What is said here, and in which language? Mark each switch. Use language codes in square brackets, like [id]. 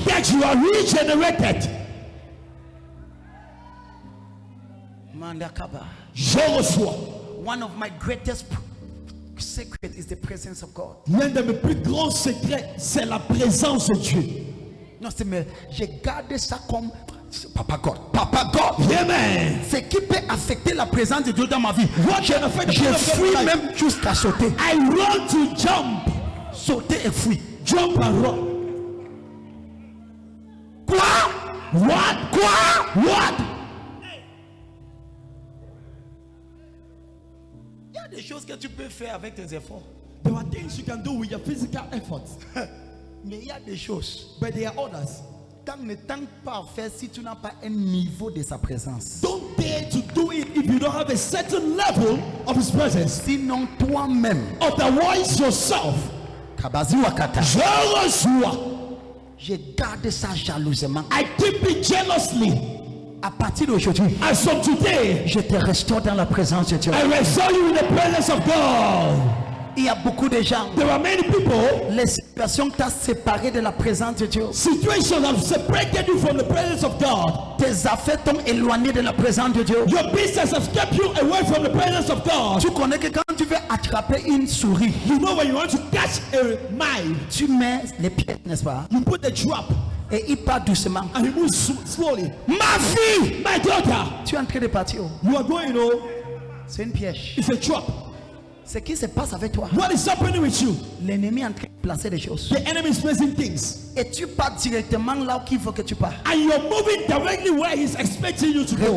[en] that you are regenerated. Mandakaba. [fr] Je reçois. [en] One of my greatest secrets is the presence of God. [fr] L'un de mes plus grands secrets, c'est la présence de Dieu. Non, c'est mais j'ai gardé ça comme Papa God. [en] Papa God. Yeah, man. [fr] Ce qui peut affecter la présence de Dieu dans ma vie. [en] What can affect the [fr] Je [en] presence of God [fr] fuis [en] in my life? [fr] même jusqu'à sauter. [en] I run to jump. [fr] Sauter et fuir. [en] Jump and run. [fr] Quoi? [en] What? [fr] Quoi? [en] What? [fr] Il y a des choses que tu peux faire avec tes efforts. [en] There are things you can do with your physical efforts, [fr] Mais il y a des choses. [en] but there are others. [fr] Ne tente pas à faire si tu n'as pas un niveau de sa présence. [en] Don't dare to do it if you don't have a certain level of His presence. [fr] Sinon toi-même, [en] Otherwise, yourself, Kabazi Wakata, [fr] je reçois. je garde ça jalousement. [en] I keep it jealously. [fr] À partir d'aujourd'hui, [en] As from today, [fr] je te restaure dans la présence de Dieu. [en] I restore you in the presence of God. [fr] Il y a beaucoup de gens, [en] There are many people, [fr] les situations qui t'ont séparé de la présence de Dieu, [en] situations have separated you from the presence of God. [fr] tes affaires t'ont éloigné de la présence de Dieu. [en] Your business has kept you away from the presence of God. [fr] Tu connais que quand tu veux attraper une souris, [en] You know when you want to catch a mine, [fr] tu mets les pieds, n'est-ce pas? [en] you put the trap [fr] Et il part doucement. [en] and he moves slowly. [fr] Ma fille, [en] My daughter, [fr] tu es en train de partir. [en] you are going, [fr] C'est une piège. [en] it's a trap. [fr] Ce qui se passe avec toi, [en] What is happening with you? [fr] l'ennemi est en train de placer des choses. [en] The enemy is placing things. [fr] Et tu pars directement là où il faut que tu pars. [en] And you're moving directly where he's expecting you to go.